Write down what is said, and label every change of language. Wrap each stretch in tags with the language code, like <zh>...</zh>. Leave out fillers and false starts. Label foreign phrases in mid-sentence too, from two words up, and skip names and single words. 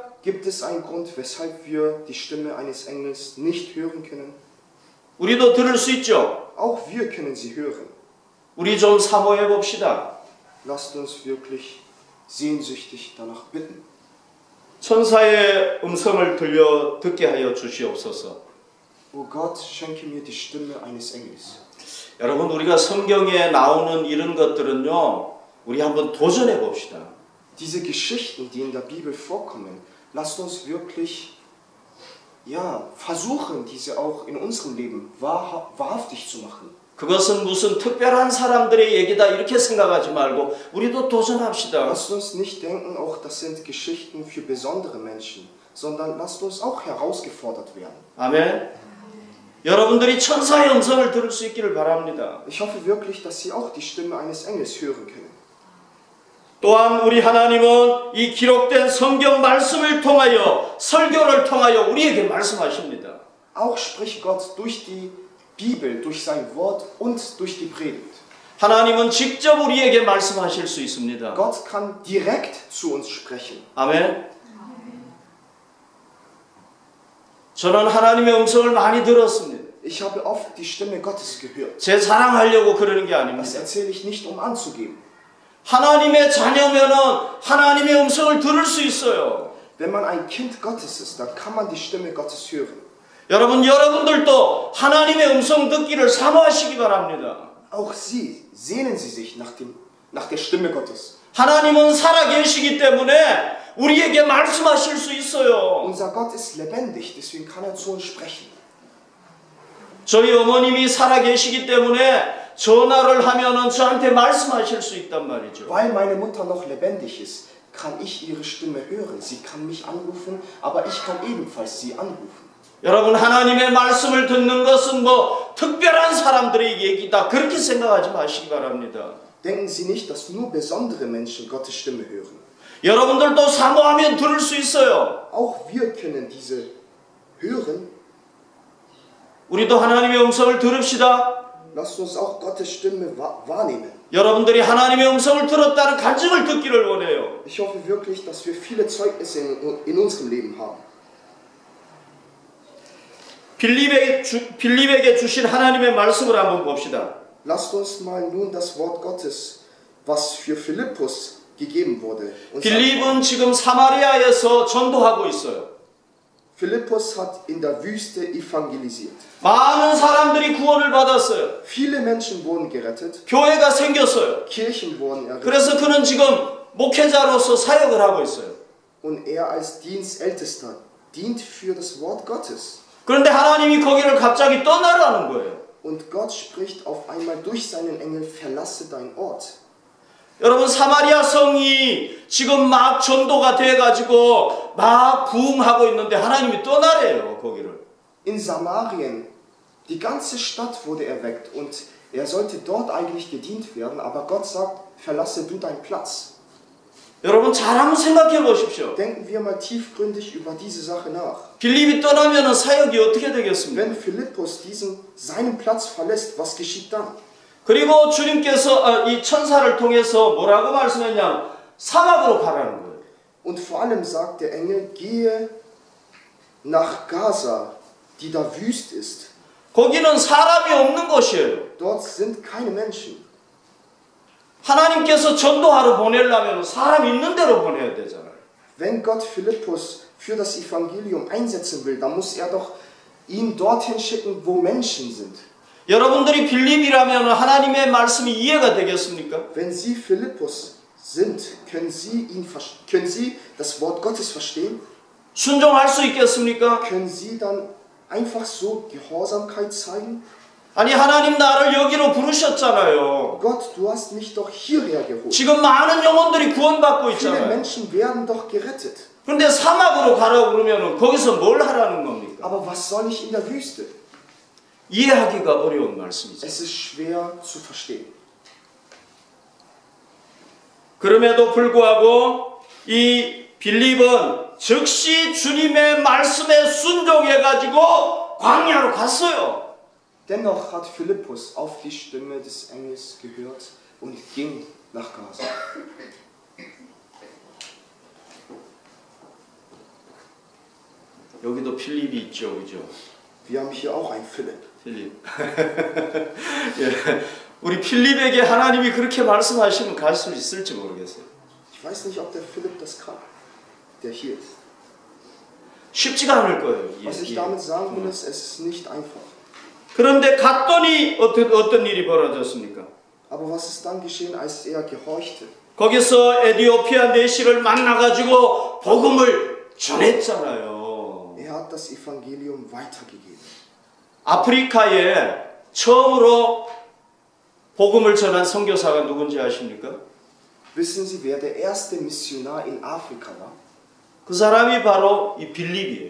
<de>Gibt es einen Grund, weshalb wir die Stimme eines Engels nicht hören können?</de> <ko>우리도 들을 수 있죠.</ko> <de>Auch wir können sie hören.</de> <ko>우리 좀 사모해 봅시다.</ko> <de>Lasst uns wirklich sehnsüchtig danach bitten.</de> <ko>천사의 음성을 들려 듣게 하여 주시옵소서.</ko> <de>O Gott, schenke mir die Stimme eines Engels.</de> <ko>여러분, 우리가 성경에 나오는 이런 것들은요, 우리 한번 도전해 봅시다.</ko> <de>Diese Geschichten, die in der Bibel vorkommen, lasst uns wirklich versuchen, diese auch in unserem Leben wahrhaftig zu machen.</de> <ko>그것은 무슨 특별한 사람들의 얘기다 이렇게 생각하지 말고 우리도 도전합시다.</ko> <de>Lasst uns nicht denken, auch das sind Geschichten für besondere Menschen, sondern lasst uns auch herausgefordert werden.</de> <ko>아멘. 여러분들이 천사의 음성을 들을 수 있기를 바랍니다.</ko> <de>Ich hoffe wirklich, dass Sie auch die Stimme eines Engels hören können.</de> <ko>또한 우리 하나님은 이 기록된 성경 말씀을 통하여 설교를 통하여 우리에게 말씀하십니다.</ko> <de>Auch spricht Gott durch die Bibel, durch sein Wort und durch die Predigt.</de> <ko>하나님은 직접 우리에게 말씀하실 수 있습니다.</ko> <de>Gott kann direkt zu uns sprechen.</de> <ko>아멘. 저는 하나님의 음성을 많이 들었습니다.</ko> <de>Ich habe oft die Stimme Gottes gehört.</de> <ko>제 자랑하려고 그러는 게</ko> <de>Das</de> <ko>아닙니다.</ko> <de>erzähle ich nicht, um anzugeben.</de> <ko>하나님의 자녀면은 하나님의 음성을 들을 수 있어요.</ko> <de>Wenn man ein Kind Gottes ist, dann kann man die Stimme Gottes hören.</de> <ko>여러분들도 하나님의 음성 듣기를 사모하시기 바랍니다.</ko> <de>Auch Sie, sehnen Sie sich nach der Stimme Gottes.</de> <ko>하나님은 살아계시기 때문에 우리에게 말씀하실 수 있어요.</ko> <de>Unser Gott ist lebendig, deswegen kann er zu uns sprechen.</de> <ko>저희 어머님이 살아계시기 때문에 전화를 하면은 저한테 말씀하실 수 있단 말이죠.</ko> <de>Weil meine Mutter noch lebendig ist, kann ich ihre Stimme hören. Sie kann mich anrufen, aber ich kann ebenfalls sie anrufen.</de> <ko>여러분 하나님의 말씀을 듣는 것은 뭐 특별한 사람들의 얘기다 그렇게 생각하지 마시기 바랍니다.</ko> <de>Denken Sie nicht, dass nur besondere Menschen Gottes Stimme hören.</de> <ko>여러분들도 사모하면 들을 수 있어요.</ko> <de>Auch wir können diese hören.</de> <ko>우리도 하나님의 음성을 들읍시다.</ko> <de>Lasst uns auch Gottes Stimme wahrnehmen.</de> <ko>여러분들이 하나님의 음성을 들었다는 간증을 듣기를 원해요.</ko> <de>Ich hoffe wirklich, dass wir viele Zeugnisse in unserem Leben haben.</de> <ko>빌립에게 주신 하나님의 말씀을 한번 봅시다.</ko> <de>Lasst uns mal nun das Wort Gottes, was für Philippus gegeben wurde.</de> <ko>빌립은 지금 사마리아에서 전도하고 있어요.</ko> <de>Philippus hat in der Wüste evangelisiert.</de> <ko>많은 사람들이 구원을 받았어요.</ko> <de>Viele Menschen wurden gerettet.</de> <ko>교회가 생겼어요.</ko> <de>Kirchen wurden errichtet.</de> <ko>그래서 그는 지금 목회자로서 사역을 하고 있어요.</ko> <de>Und er als Dienstältester dient für das Wort Gottes.</de> <ko>그런데 하나님이 거기를 갑자기 떠나라는 거예요.</ko> <de>Und Gott spricht auf einmal durch seinen Engel, verlasse dein Ort.</de> <ko>여러분 사마리아 성이 지금 막 전도가 돼가지고 막 부흥하고 있는데 하나님이 떠나래요 거기를.</ko> <de>In Samarien, die ganze Stadt wurde erweckt und er sollte dort eigentlich gedient werden, aber Gott sagt, verlasse du deinen Platz.</de> <ko>여러분 잘 한번 생각해 보십시오.</ko> <de>Denken wir mal tiefgründig über diese Sache nach.</de> <ko>빌립이 떠나면 사역이 어떻게 되겠습니까?</ko> <de>Wenn Philippus seinen Platz verlässt, was geschieht dann?</de> <ko>그리고 주님께서 이 천사를 통해서 뭐라고 말씀했냐? 사막으로 가라는 거예요.</ko> <de>Und vor allem sagt der Engel, gehe nach Gaza, die da wüst ist.</de> <ko>거기는 사람이 없는 곳이에요.</ko> <de>Dort sind keine Menschen.</de> <ko>하나님께서 전도하러 보내려면 사람 있는 데로 보내야 되잖아요.</ko> <de>Wenn Gott Philippus für das Evangelium einsetzen will, dann muss er doch ihn dorthin schicken, wo Menschen sind.</de> <ko>여러분들이 빌립이라면 하나님의 말씀이 이해가 되겠습니까?</ko> <de>Wenn Sie Philippus sind, können Sie das Wort Gottes verstehen?</de> <ko>순종할 수 있겠습니까?</ko> <de>Können Sie dann einfach so Gehorsamkeit zeigen?</de> <ko>아니 하나님 나를 여기로 부르셨잖아요.</ko> <de>Gott, du hast mich doch hierher geholt.</de> <ko>지금 많은 영혼들이 구원받고</ko> <de>Viele</de> <ko>있잖아요.</ko> <de>Menschen werden doch gerettet.</de> <ko>그런데 사막으로 가라고 그러면 거기서 뭘 하라는 겁니까?</ko> <de>Aber was soll ich in der Wüste?</de> <ko>이해하기가 어려운 말씀이죠.</ko> <de>Es ist schwer zu verstehen.</de> <ko>그럼에도 불구하고 이 빌립은 즉시 주님의 말씀에 순종해가지고 광야로 갔어요.</ko> <de>Dennoch hat Philippus auf die Stimme des Engels gehört und ging nach Gaza.</de> <ko>여기도 필립이 있죠, 그죠?</ko> <de>Wir haben hier auch einen Philipp.</de> <ko>필립. 예, 우리 필립에게 하나님이 그렇게 말씀하시면 갈 수 있을지 모르겠어요.</ko> <de>Ich weiß nicht, ob der Philipp das kann, der hier ist.</de> <ko>쉽지가 않을 거예요.</ko> <de>Was ich damit sagen will, ist, es ist nicht einfach.</de> <ko>그런데 갔더니 어떤 일이 벌어졌습니까?</ko> <de>Aber was ist dann geschehen, als er gehorchte?</de> <ko>거기서 에디오피아 내시를 만나가지고 복음을 전했잖아요.</ko> <de>Er hat das Evangelium weitergegeben.</de> <ko>아프리카에 처음으로 복음을 전한 선교사가 누군지 아십니까?</ko> <de>Wissen Sie, wer der erste Missionar in Afrika war?</de> <ko>그 사람이 바로 이 빌립이에요.</ko>